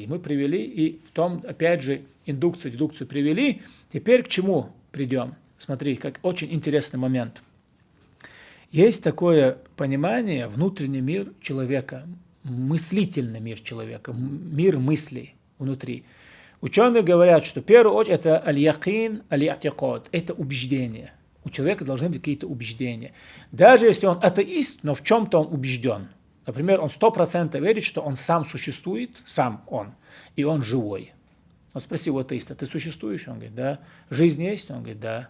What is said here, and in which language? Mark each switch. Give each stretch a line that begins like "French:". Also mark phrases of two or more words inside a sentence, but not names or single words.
Russian: Мы привели, и в том, опять же, индукцию, дедукцию привели. Теперь к чему придем? Смотри, как очень интересный момент. Есть такое понимание, внутренний мир человека, мыслительный мир человека, мир мыслей внутри. Ученые говорят, что в первую очередь это аль-якин, аль-и'тикад, это убеждение. У человека должны быть какие-то убеждения. Даже если он атеист, но в чем-то он убежден. Например, он 100% верит, что он сам существует, сам он, и он живой. Вот спроси у атеиста, ты существуешь? Он говорит, да. Жизнь есть? Он говорит, да.